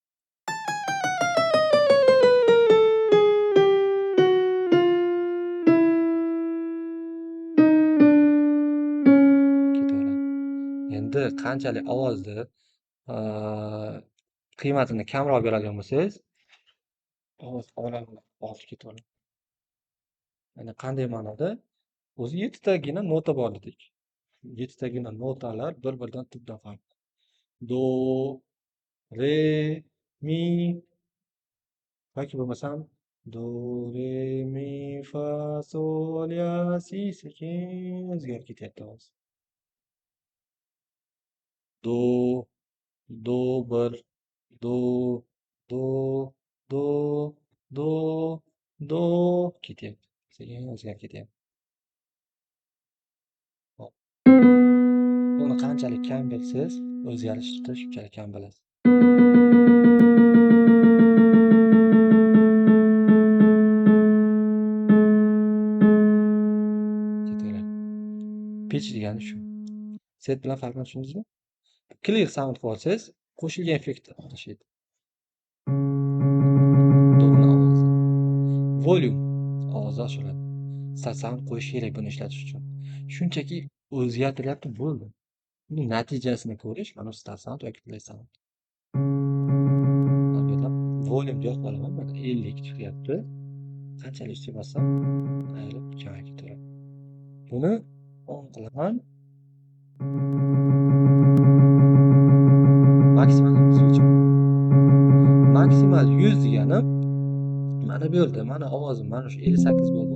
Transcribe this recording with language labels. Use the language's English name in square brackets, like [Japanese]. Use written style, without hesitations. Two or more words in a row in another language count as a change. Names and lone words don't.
[Uzbek] Endi qanchalik ovozni qiymatini kamroq beradigan bo'lsangiz, ovoz olib ketadi. Ya'ni qanday ma'noda? O'zi 7 tagina nota bor dedik. 7 tagina notalar bir-biridan tubdan farqli. Do, re, mi yoki bo'lmasam do, re, mi, fa, sol, la, si sekin o'zgarib ketyapti ovoz. Do, do bir, do, do, do, do, do ketyapti. Sekin o'zgarib ketyapti. Buni qanchalik kam bilsangiz, o'zgarishni shunchalik kam bilasiz. Pitch degani shu. Set bilan farqini tushundingizmi? [English] Clear sound [Uzbek] qilsangiz, qo'shilgan effekt tashlaydi. Volume ovoz oshiradi. Sound qo'yish kerak buni ishlatish uchun. Shunchaki o'zgartiryapti, bo'ldi. Buning natijasini ko'rish mana [English] start sound [Uzbek] yoki [English] play sound. [Uzbek] Volume yo'q qolaman, mana 50 chiqyapti. Qanchalik ustiga bossam, aylanib joyiga ketaveradi. Buni on qilaman. Maksimal 100 deganim mana bu yerda mana ovozim mana shu 58 bo'ldi.